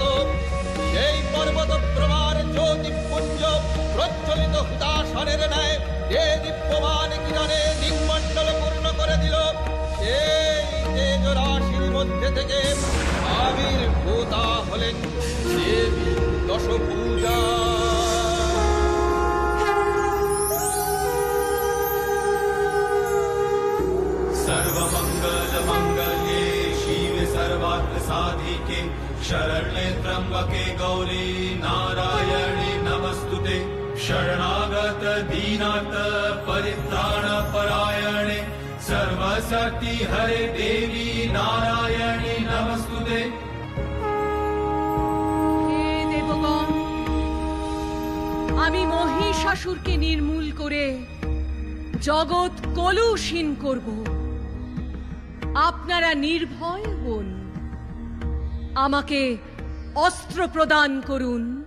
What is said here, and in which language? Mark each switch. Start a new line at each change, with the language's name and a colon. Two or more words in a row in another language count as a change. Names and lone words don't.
Bangla: সেই পর্বত প্রমাণ জ্যোতিপুঞ্জ প্রজ্বলিত হুতাশনের ন্যায় যে দীপ্যমান কিরণে দিকমণ্ডল পূর্ণ করে দিল। সেই তেজ রাশির মধ্যে থেকে আবির্ভূতা হলেন দেবী দশভুজা।
Sanskrit: सर्वमंगल मंगल्ये शिवे सर्वार्थ साधिके शरण्ये त्र्यंबके गौरी नारायणी नमस्तुते। शरणागत दीनार्थ परित्राण परायणे सर्वशक्ति हरे देवी नारायणी नमस्तुते।
Bangla: হে দেবগণ, আমি মহিষাসুরকে নির্মূল করে জগৎ কলুষীন করব। আপনারা নির্ভয় হন, আমাকে অস্ত্র প্রদান করুন।